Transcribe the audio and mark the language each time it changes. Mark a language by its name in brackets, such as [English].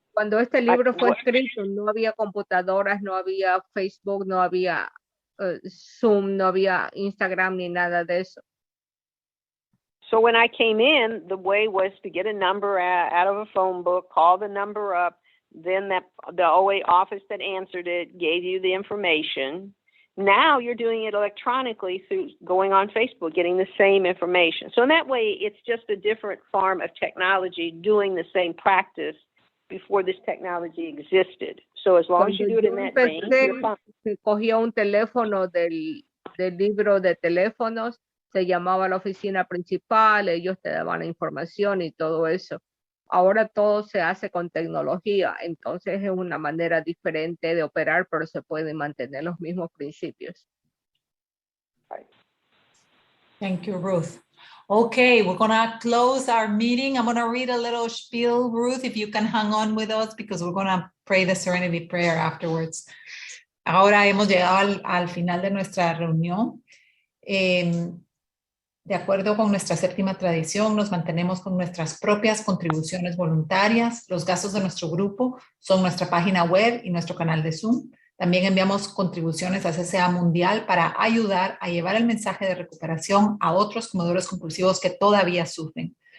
[Spanish] cuando este libro fue escrito, no había computadoras, no había Facebook, no había Zoom, no había Instagram ni nada de eso. [English] So when I came in, the way was to get a number out of a phone book, call the number up, then the OA office that answered it gave you the information. Now you're doing it electronically through going on Facebook, getting the same information. So in that way, it's just a different form of technology doing the same practice before this technology existed. So as long as you do it in that vein, you're fine. [Spanish] Cogía un teléfono del libro de teléfonos, se llamaba a la oficina principal, ellos te daban la información y todo eso. Ahora todo se hace con tecnología, entonces es una manera diferente de operar, pero se pueden mantener los mismos principios. [English] Thank you, Ruth. Okay, we're going to close our meeting. I'm going to read a little spiel, Ruth, if you can hang on with us, because we're going to pray the Serenity Prayer afterwards. [Spanish] Ahora hemos llegado al final de nuestra reunión. De acuerdo con nuestra séptima tradición, nos mantenemos con nuestras propias contribuciones voluntarias. Los gastos de nuestro grupo son nuestra página web y nuestro canal de Zoom. También enviamos contribuciones a CCA Mundial para ayudar a llevar el mensaje de recuperación a otros comedores compulsivos que todavía sufren.